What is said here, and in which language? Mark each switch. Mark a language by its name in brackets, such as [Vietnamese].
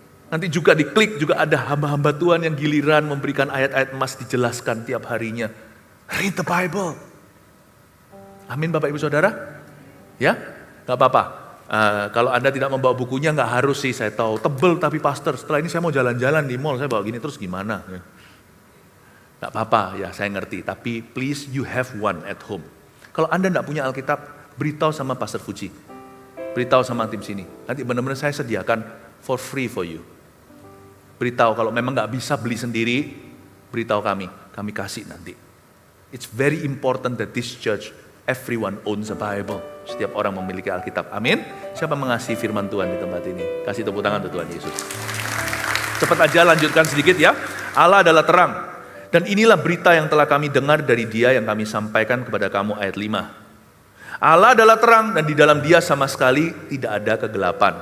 [Indonesian] Nanti juga diklik juga ada hamba-hamba Tuhan yang giliran memberikan ayat-ayat emas dijelaskan tiap harinya. [English] Read the Bible. [Indonesian] Amin Bapak Ibu Saudara. Ya, gak apa-apa. Kalau Anda tidak membawa bukunya gak harus sih, saya tahu. Tebel tapi pastor, setelah ini saya mau jalan-jalan di mall, saya bawa gini terus gimana? Gak apa-apa, ya saya ngerti. [English] Tapi please you have one at home. [Indonesian] Kalau Anda gak punya Alkitab, beritahu sama Pastor Fuji. Beritahu sama tim sini. Nanti benar-benar saya sediakan [English] for free for you. [Indonesian] Beritahu kalau memang gak bisa beli sendiri, beritahu kami kasih nanti. [English] It's very important that this church, everyone owns a Bible. [Indonesian] Setiap orang memiliki Alkitab. Amin. Siapa mengasihi firman Tuhan di tempat ini? Kasih tepuk tangan untuk Tuhan Yesus. Cepat aja lanjutkan sedikit ya. Allah adalah terang. Dan inilah berita yang telah kami dengar dari Dia yang kami sampaikan kepada kamu, ayat 5. Allah adalah terang dan di dalam Dia sama sekali tidak ada kegelapan.